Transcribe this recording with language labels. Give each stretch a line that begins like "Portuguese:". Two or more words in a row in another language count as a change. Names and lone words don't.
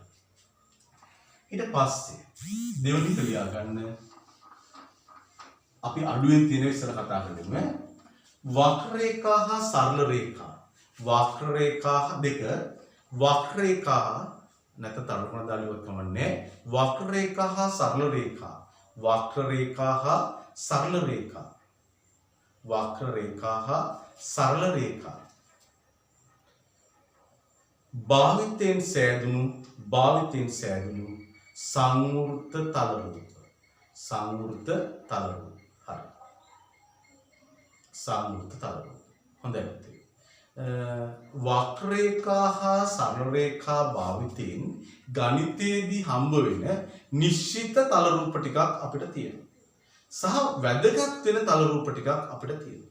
Sinhala: ඊට පස්සේ දෙවෙනි එක ලියා ගන්න අපි අඩුවෙන් තියෙන ඉස්සර කතා කරමු. වක්‍රේඛා හා සරල රේඛා. වක්‍රේඛා දෙක වක්‍රේඛා නැත්නම් තරුණ දාලියක් කමන්නේ වක්‍රේඛා හා සරල රේඛා. වක්‍රේඛා හා සරල රේඛා වක්‍ර රේඛා හා සරල රේඛා භාවිතයෙන් සෑදුණු සංවෘත තල රූප සංවෘත තල රූප හරි සංවෘත තල රූප හොඳයි වක්‍ර රේඛා හා සරල රේඛා භාවිතයෙන් ගණිතයේදී හම්බ වෙන නිශ්චිත තල රූප ටිකක් අපිට තියෙනවා සහ වැදගත් වෙන තල රූප ටිකක් අපිට තියෙනවා.